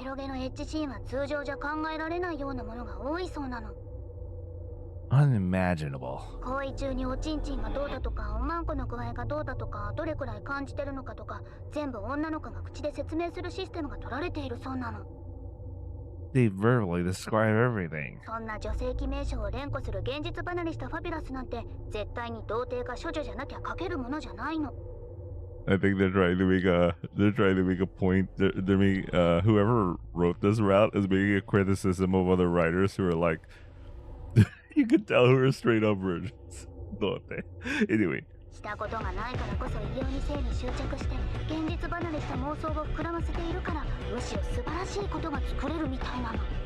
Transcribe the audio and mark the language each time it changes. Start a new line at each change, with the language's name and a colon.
Japanese: エロゲのエッチシーンは通常じゃ考えられないようなものが多いそうなの。
English: Unimaginable.
Japanese: 行為中におちんちんがどうだとか、おまんこの具合がどうだとか、どれくらい感じてるのかとか、全部女の子が口で説明するシステムが取られているそうなの。
English: They verbally describe everything.
Japanese: そんな女性記名称を連呼する現実離れしたファビュラスなんて絶対に童貞か処女じゃなきゃ書けるものじゃないの。
English: I think they're trying to make a point. They're making, whoever wrote this route is making a criticism of other writers who are like, you could tell who are straight up virgins. Don't they? Anyway.
Japanese: したことがないからこそ異様に性に執着して現実離れした妄想を膨らませているからむしろ素晴らしいことが作れるみたいなの。